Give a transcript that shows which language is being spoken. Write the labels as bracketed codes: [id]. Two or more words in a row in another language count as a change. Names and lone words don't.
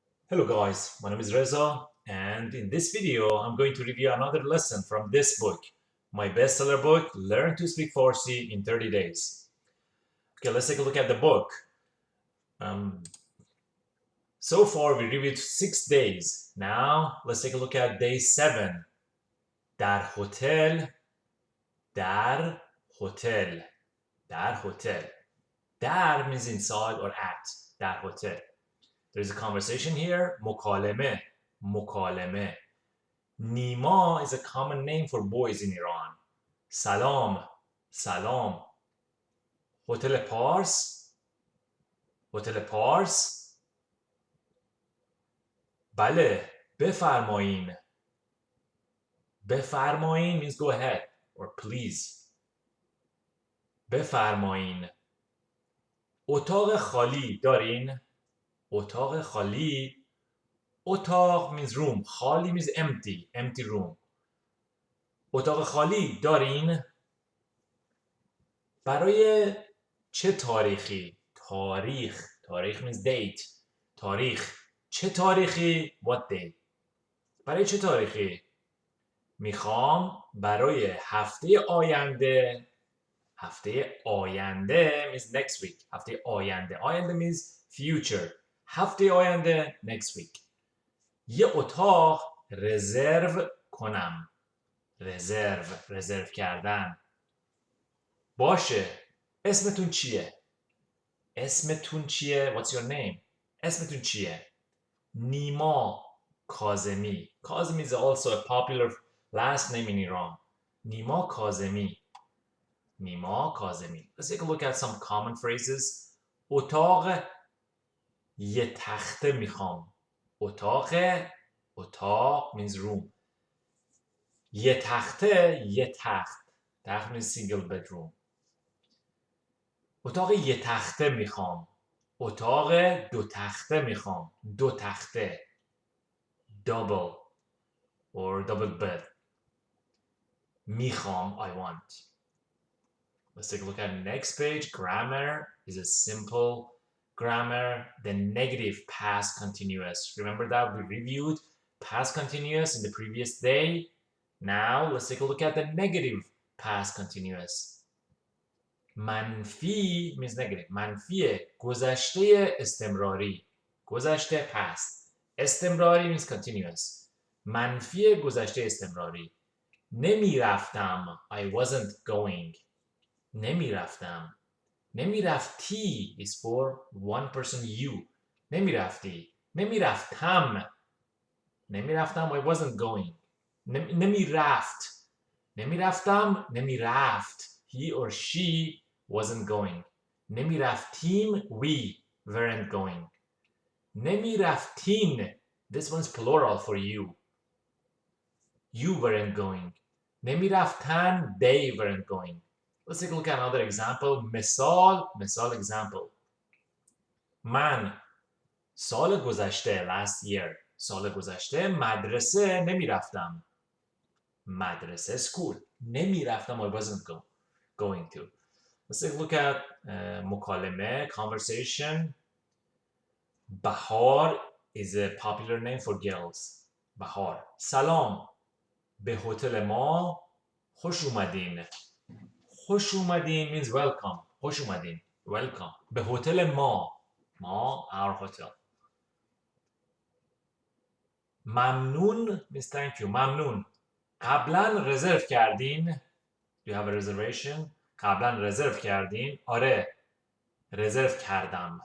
[en] Hello guys, my name is Reza, and in this video I'm going to review another lesson from this book, my bestseller book, Learn to Speak Farsi in 30 Days. Okay, let's take a look at the book. So far we reviewed 6 days. Now let's take a look at day 7. [fa] در هتل در هتل در hotel. [en] در means inside or at. در hotel. There's a conversation here. [fa] مکالمه مکالمه. [en] Nima is a common name for boys in Iran. [fa] سلام سلام. Hotel Pars Hotel Pars. بله بفرمایین. [en] بفرمایین means go ahead or please. [fa] بفرمایین. اتاق خالی دارین؟ اتاق خالی. اتاق [en] means room. خالی means empty. Empty room. [fa] اتاق خالی دارین؟ برای چه تاریخی؟ [en] تاریخ means date. تاریخ. [fa] چه تاریخی؟ [en] What day. [fa] برای چه تاریخی؟ میخوام برای هفته آینده. هفته آینده [en] means next week. [fa] هفته آینده. [en] آینده means future. [fa] هفته آینده [en] next week. [fa] یه اتاق رزرو کنم. رزرو کردن. باشه. اسمتون چیه؟ اسمتون چیه؟ [en] What's your name? [fa] اسمتون چیه؟ نیما کاظمی. [en] Kazemi is also a popular last name in Iran. [fa] نیما کاظمی. نیما کاظمی. [en] Let's take a look at some common phrases. [fa] اتاق یه تخته میخوام. [en] اتاق means room. [fa] یه تخته یه تخت. [en] تخت means single bedroom. [fa] اتاق یه تخته میخوام. اتاق دو تخته میخوام. دو تخته. [en] Double or double bed. میخوام I want. Let's take a look at the next page. Grammar is a simple grammar. The negative past continuous. Remember that we reviewed past continuous in the previous day. Now let's take a look at the negative past continuous. منفی means negative. [fa] منفی گذشته استمراری. [en] گذشته past. استمراری means continuous. [fa] منفی گذشته استمراری. نمیرفتم. [en] I wasn't going. [fa] نمیرفتم. [en] نمیرفتی is for one person you. [fa] نمیرفتی. نمیرفتم. نمیرفتم [en] I wasn't going. [fa] نمیرفت. نمیرفتم. نمیرفت. [en] He or she wasn't going. نمیرفتیم we weren't going. [fa] نمیرفتین. [en] This one's plural for you. You weren't going. نمیرفتن they weren't going. Let's take a look at another example. [fa] مثال example. من سال گذشته [en] last year [fa] سال گذشته مدرسه نمیرفتم. [en] مدرسه school. نمیرفتم I wasn't going to. Let's take a look at مکالمه conversation. بهار is a popular name for girls. [fa] بهار. سلام. به هتل ما خوش اومدین. خوش اومدین [en] means welcome. [fa] خوش اومدین. Welcome. به هتل ما. [en] ما our hotel. ممنون means thank you. [fa] ممنون. قبلا رزرو کردین. [en] Do you have a reservation? [fa] قبلا رزرو کردین. آره. رزرو کردم.